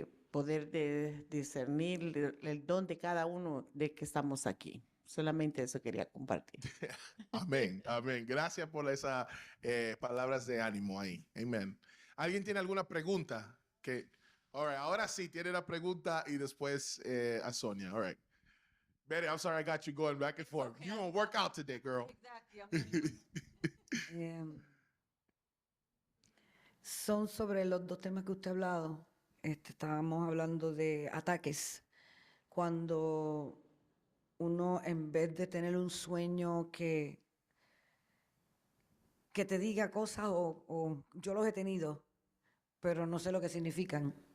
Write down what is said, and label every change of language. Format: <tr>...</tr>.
<es>Poder discernir el don de cada uno de que estamos aquí. Solamente eso quería compartir. Amén, amén. Gracias por esas palabras de ánimo ahí. Amén. ¿Alguien tiene alguna pregunta?</es> <en>All right,</en> <es>ahora sí tiene la pregunta y después a Sonia.</es> <en>All right. Betty, I'm sorry I got you going back and forth. Okay. You're going to work out today, girl.</en> <es>Son sobre los dos temas que usted ha hablado. Estábamos hablando de ataques. Cuando uno, en vez de tener un sueño que te diga cosas, o yo los he tenido, pero no sé lo que significan.</es>